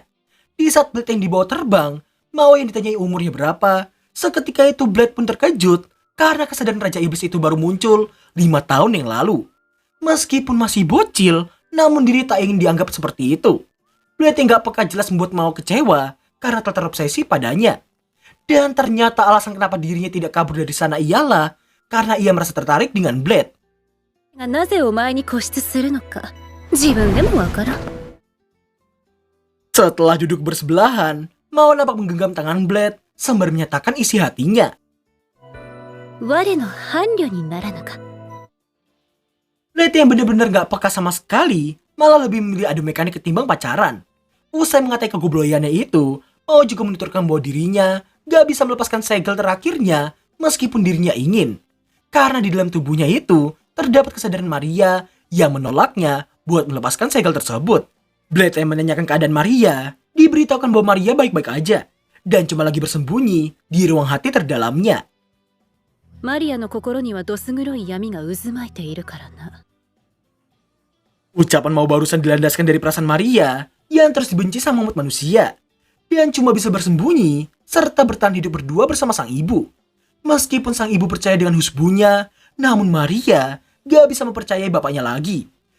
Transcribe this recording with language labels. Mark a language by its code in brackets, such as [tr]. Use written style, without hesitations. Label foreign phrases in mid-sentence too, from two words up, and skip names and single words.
[id] Di saat Blade yang dibawa terbang, Mao yang ditanyai umurnya berapa, seketika itu Blade pun terkejut karena kesadaran Raja Iblis itu baru muncul 5 tahun yang lalu. Meskipun masih bocil, namun diri tak ingin dianggap seperti itu. Blade yang gak peka jelas membuat Mao kecewa karena telah terobsesi padanya. Dan ternyata alasan kenapa dirinya tidak kabur dari sana ialah karena ia merasa tertarik dengan Blade. [ja] がなぜお前に固執するのか自分でもわからん。 [id] Setelah duduk bersebelahan, Mao nampak menggenggam tangan Blade sembari menyatakan isi hatinya. [ja] 我の伴侶にならなか。 [id] Blade yang benar-benar gak peka sama sekali, malah lebih memilih adu mekanik ketimbang pacaran. Usai mengatai kegobloyannya itu, Mao juga menuturkan bahwa dirinya gak bisa melepaskan segel terakhirnya meskipun dirinya ingin. Karena di dalam tubuhnya itu terdapat kesadaran Maria yang menolaknya buat melepaskan segel tersebut. Blade yang menanyakan keadaan Maria, diberitahukan bahwa Maria baik-baik aja dan cuma lagi bersembunyi di ruang hati terdalamnya. [ja] マリアの心にはどす黒い闇が渦巻いているからな。 [id] Ucapan Mao barusan dilandaskan dari perasaan Maria yang terus dibenci sama umat manusia dan cuma bisa bersembunyi serta bertahan hidup berdua bersama sang ibu. Meskipun sang ibu percaya dengan husbunya, namun Maria gak bisa mempercayai bapaknya lagi.